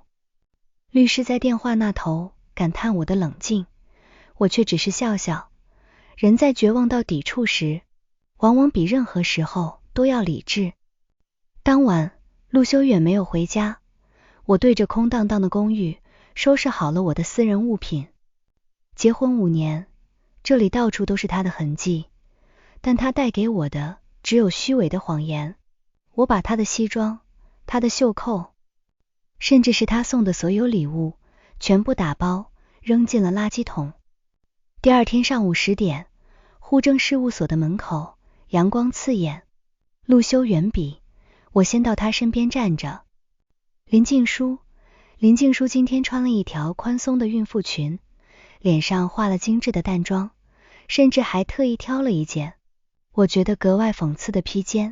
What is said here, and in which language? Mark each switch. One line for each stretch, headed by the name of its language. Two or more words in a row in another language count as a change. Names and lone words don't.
Chinese: 律師在電話那頭感嘆我的冷靜，我卻只是笑笑。人在絕望到抵觸時，往往比任何時候都要理智。當晚，陸修遠沒有回家，我對着空蕩蕩的公寓收拾好了我的私人物品。結婚5年，這裡到處都是他的痕跡，但他帶給我的只有虛偽的謊言。我把他的西裝、他的袖扣，甚至是他送的所有禮物，全部打包扔進了垃圾桶。第二天上午10 點，戶政事務所的門口，陽光刺眼。陸修遠筆，我先到他身邊站着。林靜書今天穿了一條寬鬆的孕婦裙，臉上畫了精緻的淡妝，甚至還特意挑了一件我覺得格外諷刺的披肩。